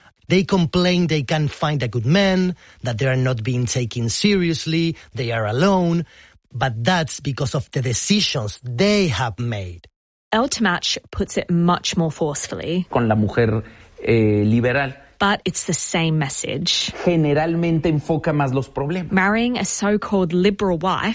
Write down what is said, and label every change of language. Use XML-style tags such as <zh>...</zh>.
<en>They complain they can't find a good man, that they are not being taken seriously, they are alone. But that's because of the decisions they have made. Eltmach puts it much more forcefully.</en> <es>Con la mujer liberal.</es> <en>But it's the same message.</en> <es>Generalmente enfoca más los problemas.</es> <en>Marrying a so-called liberal wife</en>